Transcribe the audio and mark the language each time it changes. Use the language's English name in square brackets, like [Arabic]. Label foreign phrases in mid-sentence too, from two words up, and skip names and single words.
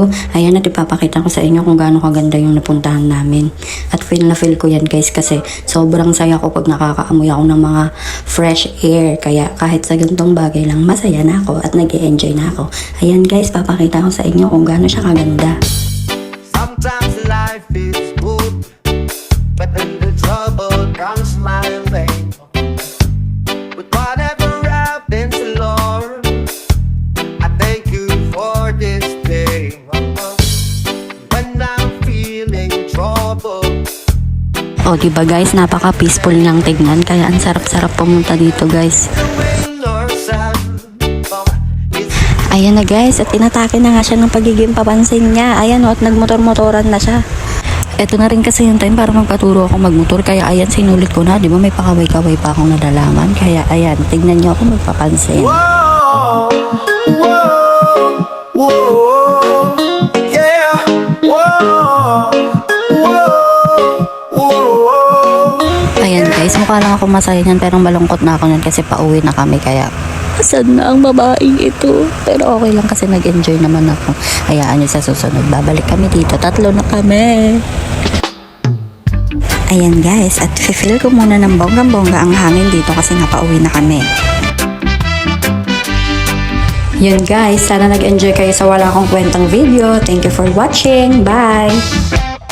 [Filipino] Ayan, at ipapakita ko sa inyo kung gaano kaganda yung napuntahan namin. At feel na feel ko yan guys kasi sobrang saya ko pag nakakaamoy ako ng mga [English] fresh air. [Filipino] Kaya kahit sa ganitong bagay lang, masaya na ako at nag-e-enjoy na ako. Ayan guys, papakita ko sa inyo kung gaano siya kaganda. [English] Sometimes life is good, but then the trouble comes my way. But whatever happens, Lord, I thank you for this day. When I'm feeling trouble. [Filipino] O diba guys, napaka-peaceful niyang tignan. Kaya ang sarap-sarap pumunta dito guys. Ayan na guys, at inatake na nga siya ng pagiging papansin niya. Ayan o, at nagmotor-motoran na siya. Ito na rin kasi yung time para magpaturo ako magmotor. Kaya ayan, sinulit ko na. Di ba may pakaway-kaway pa akong nadalaman. Kaya ayan, tignan niyo ako magpapansin. Whoa, whoa, whoa, yeah, whoa, whoa, whoa. Ayan guys, mukha lang ako masaya niyan pero malungkot na ako niyan kasi pauwi na kami. Kaya asan na ang babaeng ito? Pero okay lang kasi nag-enjoy naman ako. Hayaan niyo sa susunod. Babalik kami dito. Tatlo na kami. Ayan guys, at feel ko muna ng bonggang-bongga ang hangin dito kasi napauwi na kami. Yun guys, sana nag-enjoy kayo sa wala akong kwentang video. [English] Thank you for watching. Bye!